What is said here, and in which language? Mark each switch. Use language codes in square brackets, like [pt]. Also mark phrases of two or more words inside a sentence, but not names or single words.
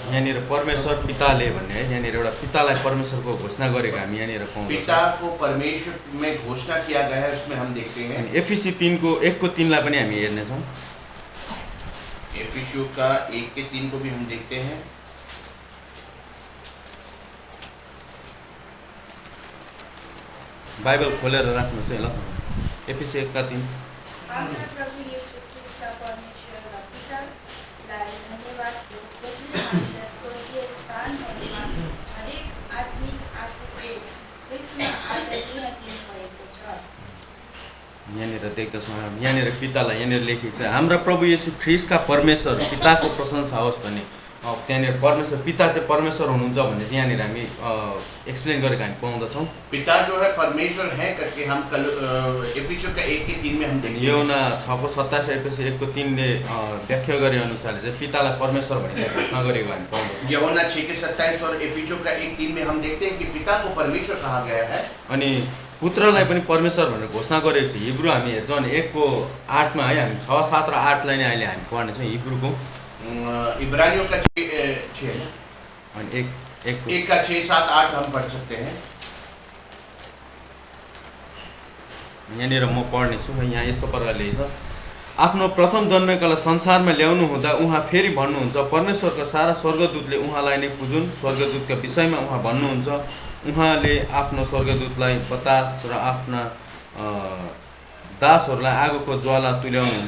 [ne] यहाँनिर परमेश्वर पिताले भन्ने है यहाँनिर एउटा पितालाई परमेश्वरको घोषणा गरेको हामी यहाँनिर पाउँछौँ। [hi] पिता को परमेश्वर में घोषणा किया गया है उसमें हम देखते हैं। [ne] एफिसी 1:3 लाई पनि हामी हेर्नेछौँ। [hi] एफिसियों का 1:3 को भी हम देखते हैं। [ne] बाइबल खोलेर राख्नुहोस् है ल। एफिसी 1:3 यहाँनिर देख्दछौँ। यहाँनिर पितालाई यहाँनिर लेखेको छ हाम्रा प्रभु येशू ख्रीष्टका परमेश्वर पिताको प्रशंसा होस् भने त्यहाँनिर परमेश्वर पिता चाहिँ परमेश्वर हुनुहुन्छ भन्ने चाहिँ यहाँनिर हामी एक्सप्लेन गरेको हामी पाउँदछौँ। [hi] पिता जो है परमेश्वर है करके हम कल एफिसियों का 1:3 में हम देखते हैं। [ne] योना 6:27 एफिसी 1:3ले व्याख्या गरे अनुसारले चाहिँ पितालाई परमेश्वर भनेर घोषणा गरेको हामी पाउँदछौँ। [hi] यूहन्ना 6:27 और एफिसियों का 1:3 में हम देखते हैं कि पिता को परमेश्वर कहा गया है। [ne] अनि पुत्रलाई पनि परमेश्वर भनेर घोषणा गरेको छ। हिब्रू हामी हेर्छौँ भने 1:8 मा है हामी 6, 7 र 8 लाई नै अहिले हामी पढ्नेछौँ हिब्रूको। [hi] इब्रानियों का 6 है ना, [ne] अनि 1 [hi] का 6, 7, 8 हम पढ़ सकते हैं। [ne] यहाँनिर म पढ्नेछु। यहाँ यस्तो प्रकारले छ, आफ्नो प्रथम जन्मेकालाई संसारमा ल्याउनु हुँदा उहाँ फेरि भन्नुहुन्छ, परमेश्वरका सारा स्वर्गदूतले उहाँलाई नै पुजुन्। स्वर्गदूतका विषयमा उहाँ भन्नुहुन्छ, उहाँले आफ्नो स्वर्गदूतलाई बतास र आफ्ना दासहरूलाई आगोको ज्वाला तुल्याउनुहुन्छ।